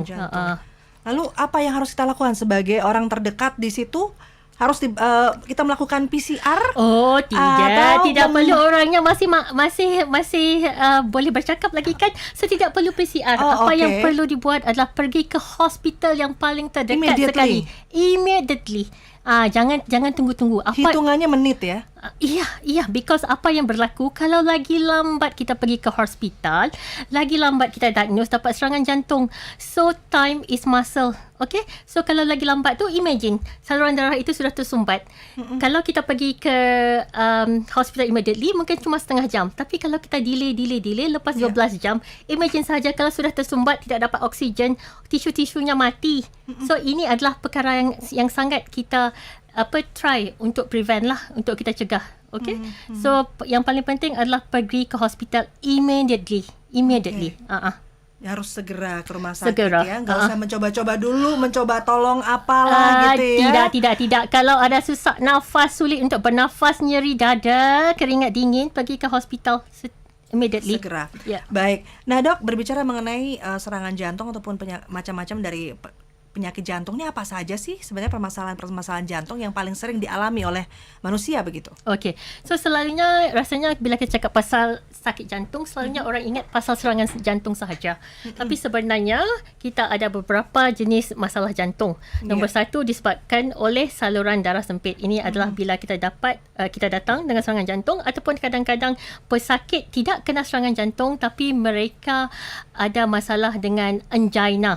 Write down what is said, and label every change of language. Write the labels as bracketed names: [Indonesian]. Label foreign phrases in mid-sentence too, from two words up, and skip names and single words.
[Indonesian] Lalu apa yang harus kita lakukan sebagai orang terdekat di situ? Harus kita melakukan PCR? [Malay] Oh, tidak perlu, orangnya masih boleh bercakap lagi kan. So tidak perlu PCR. Yang perlu dibuat adalah pergi ke hospital yang paling terdekat sekali. [English] Immediately. [Malay] Jangan tunggu-tunggu. [Indonesian] Hitungannya menit ya? [Malay] Iya, because apa yang berlaku kalau lagi lambat kita pergi ke hospital, lagi lambat kita diagnose dapat serangan jantung. [English] So time is muscle. Okay, so [Malay] kalau lagi lambat tu, imagine saluran darah itu sudah tersumbat. Kalau kita pergi ke hospital immediately mungkin cuma setengah jam. Tapi kalau kita delay lepas 12 jam, imagine saja kalau sudah tersumbat, tidak dapat oksigen, tisu-tisunya mati. So ini adalah perkara yang sangat kita try untuk prevent lah, untuk kita cegah. [English] Okay, so [Malay] yang paling penting adalah pergi ke hospital immediately. [Indonesian] Ya, harus segera ke rumah sakit ya. Nggak usah mencoba-coba dulu, mencoba tolong apalah gitu ya. [Malay] Tidak. Kalau ada susah nafas, sulit untuk bernafas, nyeri dada, keringat dingin, pergi ke hospital immediately. [Indonesian] Segera. [English] Yeah. [Indonesian] Baik. Nah, Dok, berbicara mengenai serangan jantung ataupun macam-macam dari penyakit jantung ini, apa saja sih sebenarnya permasalahan jantung yang paling sering dialami oleh manusia begitu? [Malay] Okey. So selalunya rasanya bila kita cakap pasal sakit jantung, selalunya orang ingat pasal serangan jantung sahaja. Tapi sebenarnya kita ada beberapa jenis masalah jantung. Nombor satu disebabkan oleh saluran darah sempit. Ini adalah bila kita datang dengan serangan jantung, ataupun kadang-kadang pesakit tidak kena serangan jantung tapi mereka ada masalah dengan angina.